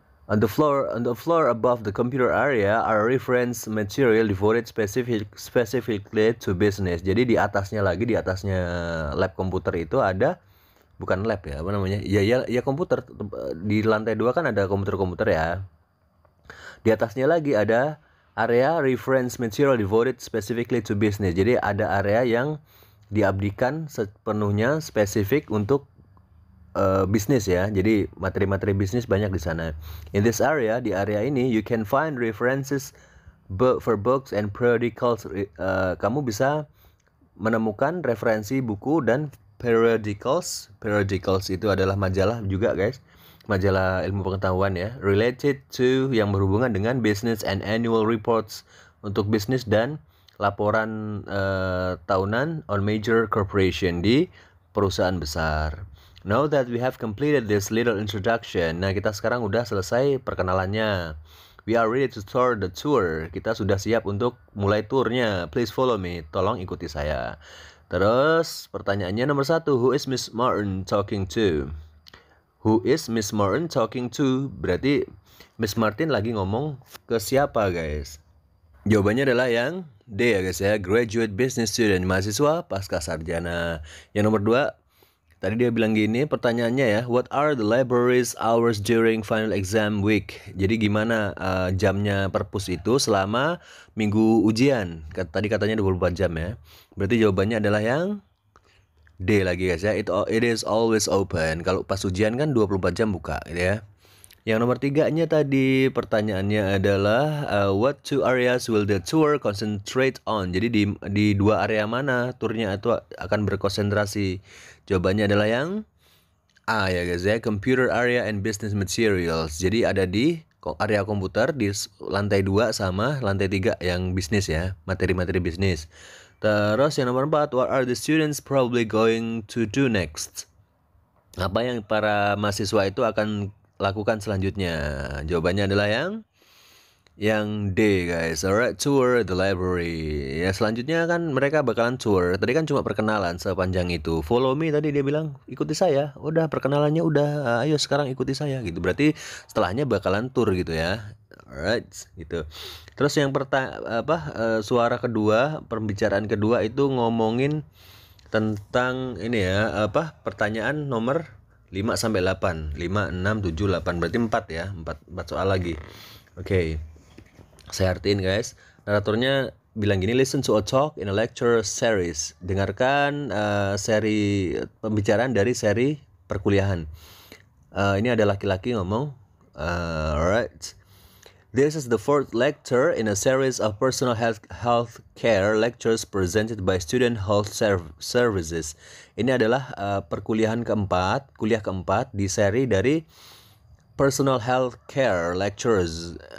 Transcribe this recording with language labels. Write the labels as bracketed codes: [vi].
[en] On the floor above the computer area are reference material devoted specifically to business. [id] Jadi di atasnya lab komputer itu ada, bukan lab ya, ya komputer. Di lantai 2 kan ada komputer ya. Di atasnya lagi ada area [en] reference material devoted specifically to business. [id] Jadi ada area yang diabdikan sepenuhnya spesifik untuk bisnis ya. Jadi materi-materi bisnis banyak di sana. [en] In this area, [id] di area ini, [en] you can find references for books and periodicals. [id] Kamu bisa menemukan referensi buku dan periodicals. Periodicals itu adalah majalah juga guys, majalah ilmu pengetahuan ya, [en] related to, [id] yang berhubungan dengan [en] business and annual reports, [id] untuk bisnis dan laporan tahunan [en] on major corporation [id] di perusahaan besar. [en] Now that we have completed this little introduction, [id] nah kita sekarang udah selesai perkenalannya. [en] We are ready to start the tour. [id] Kita sudah siap untuk mulai turnya. [en] Please follow me. [id] Tolong ikuti saya. Terus pertanyaannya nomor 1, [en] who is Miss Martin talking to? Who is Miss Martin talking to? [id] Berarti Miss Martin lagi ngomong ke siapa, guys? Jawabannya adalah yang D ya guys ya, [en] graduate business student, [id] mahasiswa pasca sarjana. Yang nomor 2, tadi dia bilang gini pertanyaannya ya, [en] what are the library's hours during final exam week? [id] Jadi gimana jamnya perpus itu selama minggu ujian? Tadi katanya 24 jam ya. Berarti jawabannya adalah yang D lagi guys ya, [en] it is always open. [id] Kalau pas ujian kan 24 jam buka gitu ya. Yang nomor 3-nya tadi pertanyaannya adalah [en] what two areas will the tour concentrate on? [id] Jadi di dua area mana turnya itu akan berkonsentrasi? Jawabannya adalah yang A ya guys ya, [en] computer area and business materials. [id] Jadi ada di area komputer di lantai 2 sama lantai 3 yang bisnis ya, materi-materi bisnis. Terus yang nomor 4, [en] what are the students probably going to do next? [id] Apa yang para mahasiswa itu akan lakukan selanjutnya? Jawabannya adalah yang D guys. [en] Alright, tour the library. [id] Ya selanjutnya kan mereka bakalan tour. Tadi kan cuma perkenalan sepanjang itu. [en] Follow me [id] tadi dia bilang, ikuti saya. Udah perkenalannya udah, ayo sekarang ikuti saya gitu. Berarti setelahnya bakalan tour gitu ya. [en] Alright, [id] gitu. Terus yang suara kedua, pembicaraan kedua itu ngomongin tentang ini ya, pertanyaan nomor 5 sampai 8. 5, 6, 7, 8. Berarti 4 ya. 4 soal lagi. Oke. Saya artiin guys. Naratornya bilang gini, [en] listen to a talk in a lecture series. [id] Dengarkan seri pembicaraan dari seri perkuliahan. Ini ada laki-laki ngomong. [en] Alright. This is the fourth lecture in a series of personal health care lectures presented by Student Health Services. [id] Ini adalah kuliah keempat di seri dari Personal Health Care Lectures.